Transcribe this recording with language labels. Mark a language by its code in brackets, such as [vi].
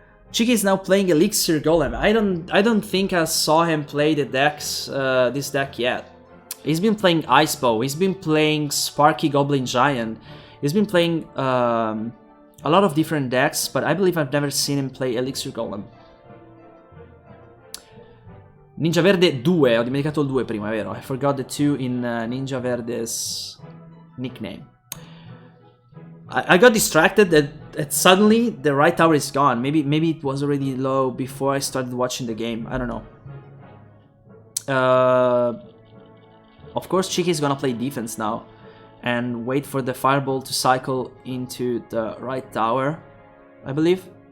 [en] Cheeky is now playing Elixir Golem. I don't think I saw him play the decks, this deck yet. He's been playing Icebow, he's been playing Sparky Goblin Giant, he's been playing a lot of different decks, but I believe I've never seen him play Elixir Golem. Ninja Verde 2, [it] ho dimenticato il 2 prima, è vero? [en] I forgot the 2 in Ninja Verde's nickname. I got distracted that suddenly the right tower is gone. Maybe it was already low before I started watching the game. I don't know. Of course, Cheeky is gonna play defense now and wait for the fireball to cycle into the right tower, I believe.